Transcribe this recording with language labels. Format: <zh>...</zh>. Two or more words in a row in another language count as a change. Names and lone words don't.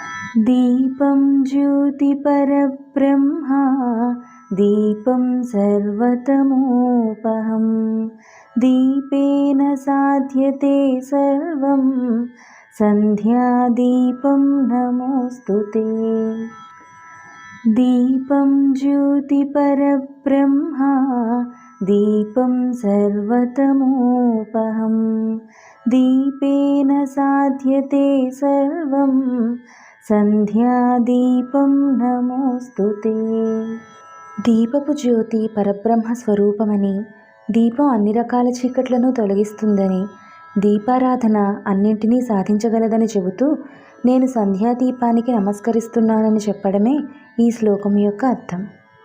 <sa>दीपं ज्योतिपरब्रह्मा दीपं सर्वतमोपहं दीपेन साध्यते सर्वं सन्ध्यादीपं नमोऽस्तुते। दीपं ज्योतिपरब्रह्मा दीपं सर्वतमोपहं दीपेन साध्यते सर्वं सन्ध्यादीपं नमोस्तुते।</sa> <te>దీపపు జ్యోతి పరబ్రహ్మ స్వరూపమని, దీపం అన్ని రకాల చీకట్లను తొలగిస్తుందని, దీపారాధన అన్నింటినీ సాధించగలదని చెబుతూ నేను సంధ్యాదీపానికి నమస్కరిస్తున్నానని చెప్పడమే ఈ శ్లోకం యొక్క అర్థం.</te>